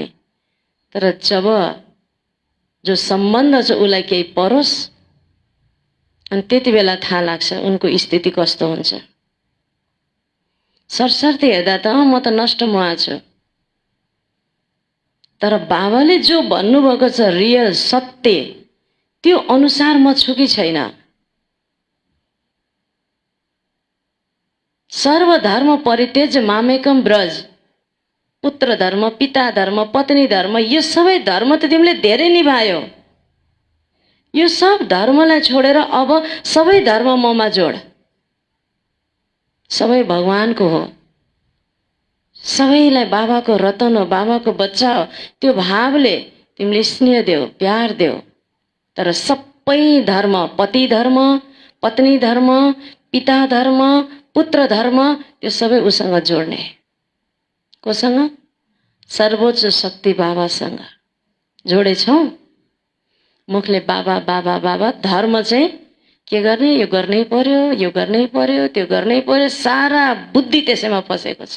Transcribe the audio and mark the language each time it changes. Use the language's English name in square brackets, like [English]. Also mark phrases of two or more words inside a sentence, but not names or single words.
[Nepali] तर जब जो सम्बन्ध छ उसलाई केही परोस् अनि त्यति बेला थाहा लाग्छ उनको स्थिति कस्तो हुन्छ। सरसर्ती हेर्दा त म त नष्ट मोह छु। तर बाबाले जो भन्नुभएको छ रियल सत्य, त्यो अनुसार म छु कि छैन? [Sanskrit] सर्वधर्म परित्यज्य मामेकम ब्रज। [Nepali] पुत्र धर्म, पिता धर्म, पत्नी धर्म, यो सबै धर्म त तिमीले धेरै निभायो। यो सब धर्मलाई छोडेर अब सबै धर्म ममा जोड। सबै भगवानको हो, सबैलाई बाबाको रतन हो, बाबाको बच्चा हो, त्यो भावले तिमीले स्नेह देऊ, प्यार देऊ। तर सबै धर्म, पति धर्म, पत्नी धर्म, पिता धर्म, पुत्र धर्म, त्यो सबै उसँग जोड्ने। कोसँग? सर्वोच्च शक्ति बाबासँग जोडेछौँ। मुखले बाबा बाबा बाबा, धर्म चाहिँ के गर्ने? यो गर्नै पर्यो, यो गर्नै पर्यो, त्यो गर्नै पर्यो। सारा बुद्धि त्यसैमा फसेको छ।